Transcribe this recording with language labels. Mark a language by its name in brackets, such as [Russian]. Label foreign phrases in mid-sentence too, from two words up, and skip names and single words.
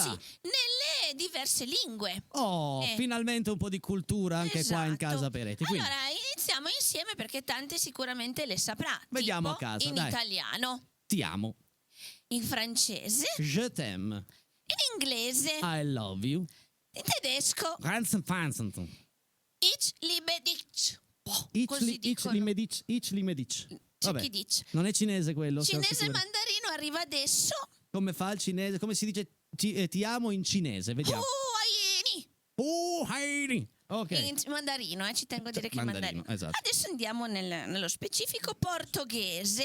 [Italian] sì, nelle diverse lingue. Oh, Eh. finalmente un po' di cultura anche qua in Esatto. Casa Peretti. Quindi, Allora, iniziamo insieme perché tante sicuramente le saprà. Vediamo Tipo a caso, in dai. italiano, ti amo. in francese, [French] Je t'aime. [Italian] in inglese, [English] I love you. [Italian] in tedesco. [German] Ganz fancy. Ich liebe dich. Boh, Ich [Italian] così dicono. li medic. C'è Vabbè, chi dice. non è cinese quello. siamo Cinese sicuri. mandarino arriva adesso. Come fa il cinese? Come si dice ti amo in cinese? Vediamo. Aieni. Heidi. Ok. In mandarino, ci tengo a dire che è Mandarino, mandarino. esatto. Adesso andiamo nello specifico portoghese.